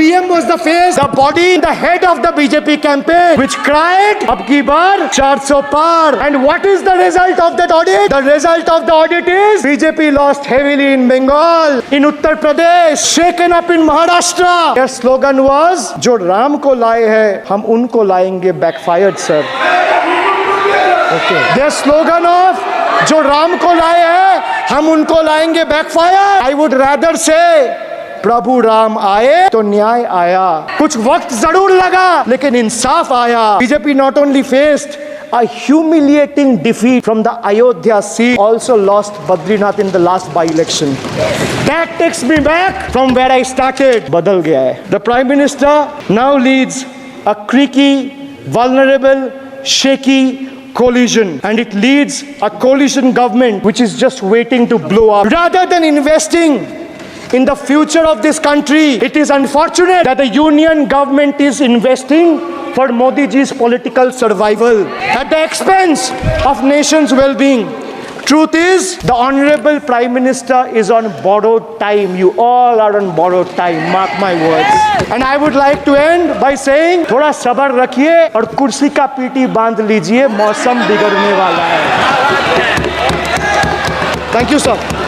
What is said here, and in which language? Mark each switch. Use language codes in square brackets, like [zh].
[en] PM was the face, the body, the head of the BJP campaign, which cried, [hi] "Ab ki baar 400 par." [en] And what is the result of that audit? The result of the audit is BJP lost heavily in Bengal, in Uttar Pradesh, shaken up in Maharashtra. Their slogan was, [hi] "Jo Ram ko laaye hai, hum उनको लाएंगे [en] backfired, sir." Okay. Their slogan of [hi] जो राम को लाए हैं हम उनको लाएंगे [en] backfired. I would rather say [hi] प्रभु राम आए तो न्याय आया. कुछ वक्त जरूर लगा लेकिन इंसाफ आया. [en] BJP not only faced a humiliating defeat from the Ayodhya seat, also lost Badrinath in the last by-election. That takes me back from where I started. [hi] बदल गया है. [en] The Prime Minister now leads a creaky, vulnerable, shaky coalition, and it leads a coalition government which is just waiting to blow up. Rather than investing in the future of this country, it is unfortunate that the union government is investing for Modi ji's political survival at the expense of nation's well-being. Truth is, the Honorable Prime Minister is on borrowed time. You all are on borrowed time. Mark my words. And I would like to end by saying, [hi] थोड़ा सब्र रखिए और कुर्सी का PT बांध लीजिए, मौसम बिगड़ने वाला है. [en] Thank you, sir.